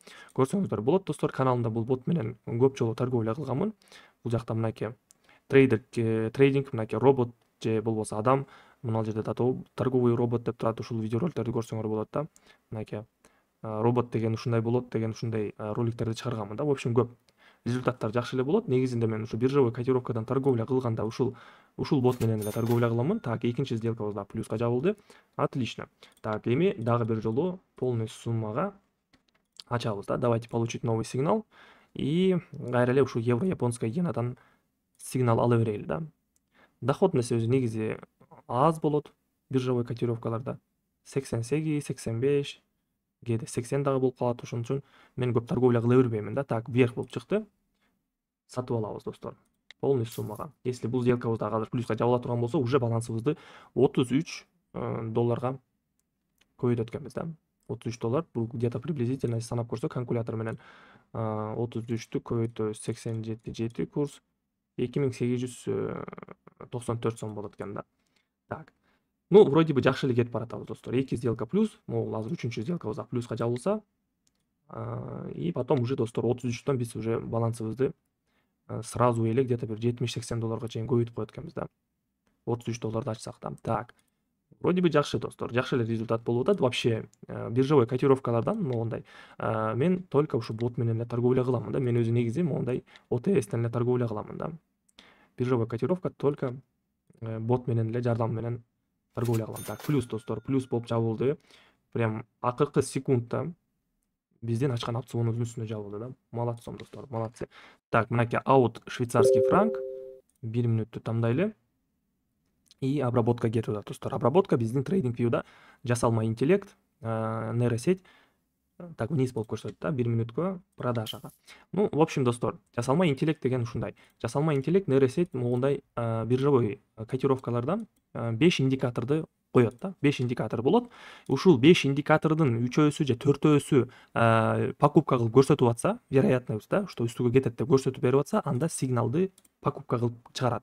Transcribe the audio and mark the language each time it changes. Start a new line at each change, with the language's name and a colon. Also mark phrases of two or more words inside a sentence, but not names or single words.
Kyrgyz: Көрсөңүздөр болот достор, каналымда бул бот менен көп жолу торговля кылганмын. Бул жакта мынакей трейдинг, мынакей робот же болбосо адам, мына жерде да торговый робот деп турат, ушул видеороликтерди көрсөңөр болот да. Мынакей робот деген ушундай болот деген ушундай роликтерди чыгарганмын да.
Russian: В общем,
Kyrgyz: көп результаттар жакшы эле болот. Негизинде мен ушу биржевой котировкадан торговля кылганда ушул бот менен эле торговля кыламын. Так, экинчи сделкабыз да плюска жабылды.
Russian: Отлично.
Kyrgyz: Так, эми дагы бир жолу полный суммага ачабыз да.
Russian: Давайте получить новый сигнал.
Kyrgyz: И кайра эле ушу
Russian: евро японская
Kyrgyz: иенадан сигнал ала берели да. Доходность өзү негизи аз болот биржевой котировкаларда. 88, 85, кээде 80 дагы болуп калат. Ошон үчүн мен көп торговля кыла бербеймин да. Так, вверх болуп чыкты. Сатып алабыз достор. Полный суммага. Если бул сделкабыз дагы азыр плюска жабыла турган болсо, уже балансыбызды 33 долларга көбөйтөт экенбиз да. 33 доллар, бул
Russian: где-то приблизительно
Kyrgyz: санап көрсөк калькулятор менен 33тү көбөйтөбүз 87 курс 2894 сом болот экен да. Так.
Russian: Ну, вроде бы
Kyrgyz: жакшы эле кетип баратабыз достор. 2 сделка плюс, могул азыр 3-чү сделкабыз да плюска жабылса,
Russian: и потом уже
Kyrgyz: достор 33төн биз уже балансыбызды сразу эле где-то бир 70-80 долларга чейин көбөйтүп коет экенбиз да. 33 долларды ачсак да. Так.
Russian: Вроде бы
Kyrgyz: жакшы достор, жакшы эле результат болуп атат. Вообще, биржевой котировкалардан могундай мен только ушу бот менен эле торговля кыламын да. Мен өзү негизи могундай OTS-тен эле торговля кыламын да. Биржевой котировка только бот менен эле жардам менен торговля кылам. Так, плюс достор, плюс болуп жабылды. Прям акыркы секундта биздин ачкан опционубуздун үстүнө жабылды да. Молодцом достор, молодцы. Так, мынакей аут
Russian: швейцарский франк
Kyrgyz: 1 минутту тандайлы.
Russian: И обработка
Kyrgyz: кетип атат достор. Обработка биздин трейдинг вьюда жасалма интеллект, нейросеть. Так, вниз болуп көрсөтөт да, 1 минутка продажага.
Russian: Ну, в общем,
Kyrgyz: достор, жасалма интеллект деген ушундай. Жасалма интеллект, нейросеть могундай биржевой котировкалардан 5 индикаторду коет да. 5 индикатор болот. Ушул 5 индикатордун 3-өсү же 4-өсү покупка кылып көрсөтүп атса,
Russian: вероятность да, что
Kyrgyz: үстүгө кетет деп көрсөтүп берип атса, анда сигналды покупка кылып чыгарат.